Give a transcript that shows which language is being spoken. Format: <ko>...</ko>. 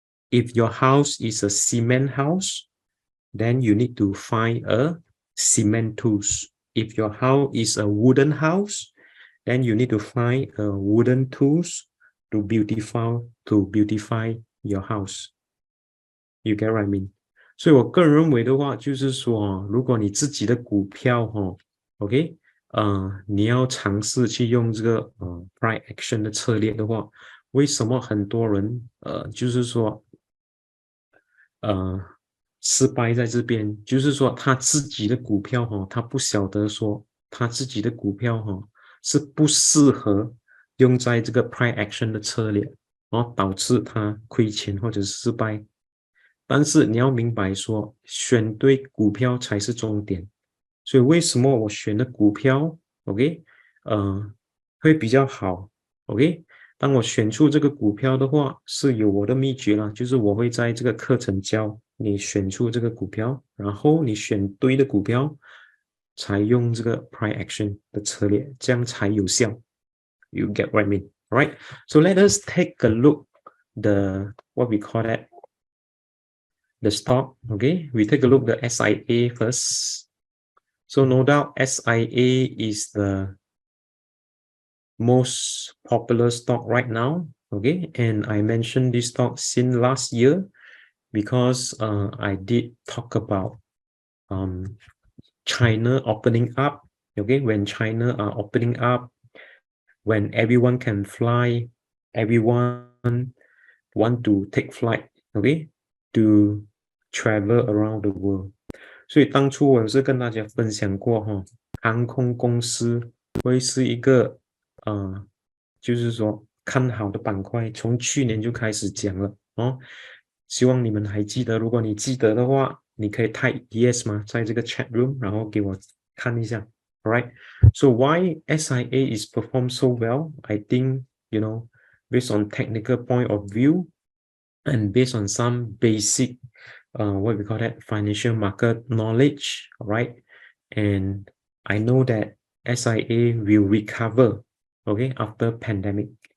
<en>If your house is a cement house, then you need to find a cement tools. If your house is a wooden house, then you need to find a wooden tools to beautify your house. You get what I mean?</en> <zh>所以我个人认为的话，就是说如果你自己的股票OK，你要尝试去用这个price action 的策略的话，为什么很多人就是说失败在这边，就是说他自己的股票他不晓得说他自己的股票是不适合用在这个 price action 的策略，导致他亏钱或者是失败。但是你要明白说，选对股票才是重点。所以为什么我选的股票 ，OK，会比较好 ，OK。当我选出这个股票的话，是有我的秘诀啦，就是我会在这个课程教你选出这个股票，然后你选对的股票，才用这个 price action 的策略，这样才有效。</zh> <en>You get what I mean, right? So let us take a look the what we call that the stock. Okay, we take a look the SIA first. So no doubt SIA is the most popular stock right now. Okay, and I mentioned this stock since last year because I did talk about China opening up. Okay, when China are opening up, when everyone can fly, everyone want to take flight. Okay, to travel around the world.</en> <zh>所以当初我有是跟大家分享过航空公司会是一个就是说看好的板块，从去年就开始讲了希望你们还记得，如果你记得的话，你可以</zh> <en>type yes</en> <zh>吗？在这个 chat room，然后给我看一下。</zh> <en>Alright, so why SIA is performed so well? I think based on technical point of view and based on some basic what we call that financial market knowledge, right? And I know that SIA will recover, okay, after pandemic.</en>